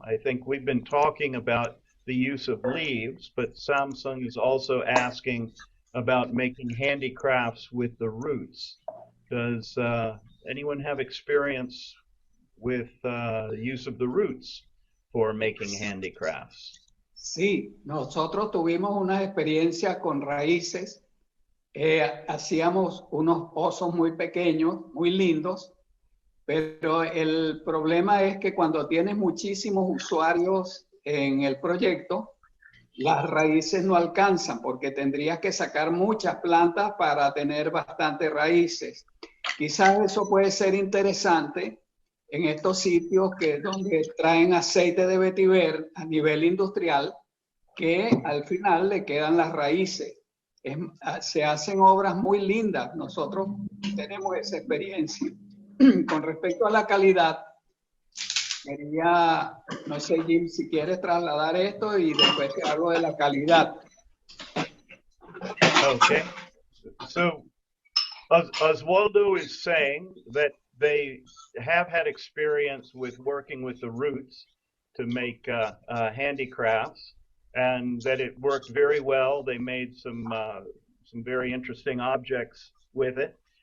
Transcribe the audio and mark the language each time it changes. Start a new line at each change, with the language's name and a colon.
English: I think we've been talking about the use of leaves, but Samsung is also asking about making handicrafts with the roots. Does anyone have experience with the use of the roots for making handicrafts?
Spanish: Sí, nosotros tuvimos una experiencia con raíces. Hacíamos unos osos muy pequeños, muy lindos, pero el problema es que cuando tienes muchísimos usuarios en el proyecto, las raíces no alcanzan porque tendrías que sacar muchas plantas para tener bastantes raíces. Quizás eso puede ser interesante en estos sitios donde traen aceite de vetiver a nivel industrial, que al final le quedan las raíces. Se hacen obras muy lindas. Nosotros tenemos esa experiencia. Con respecto a la calidad, quería, no sé, Jim, si quieres trasladar esto y después te hablo de la calidad.
English: Okay. So Oswaldo is saying that they have had experience with working with the roots to make handicrafts, and that it worked very well. They made some very interesting objects with it.